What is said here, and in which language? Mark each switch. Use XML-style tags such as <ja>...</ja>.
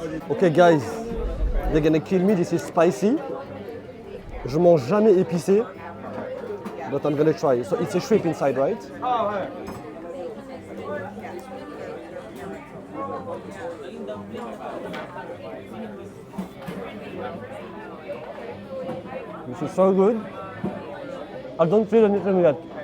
<en>Okay guys, they're gonna kill me, this is spicy.</en> <fr>Je mange jamais épicé,</fr> <en>but I'm gonna try. So it's a shrimp inside, right? This is so good. I don't feel anything yet.</en>